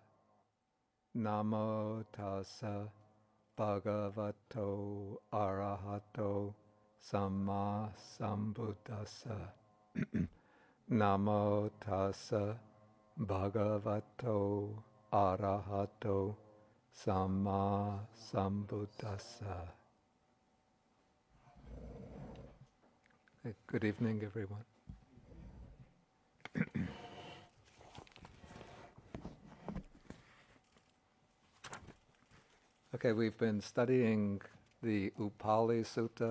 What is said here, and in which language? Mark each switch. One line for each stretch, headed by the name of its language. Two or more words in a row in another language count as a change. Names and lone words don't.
Pali: Namo tassa bhagavato arahato samma sambuddhassa. Namo tassa bhagavato arahato samma sambuddhassa.
English: Good evening, everyone. Okay, we've been studying the Upāli Sutta.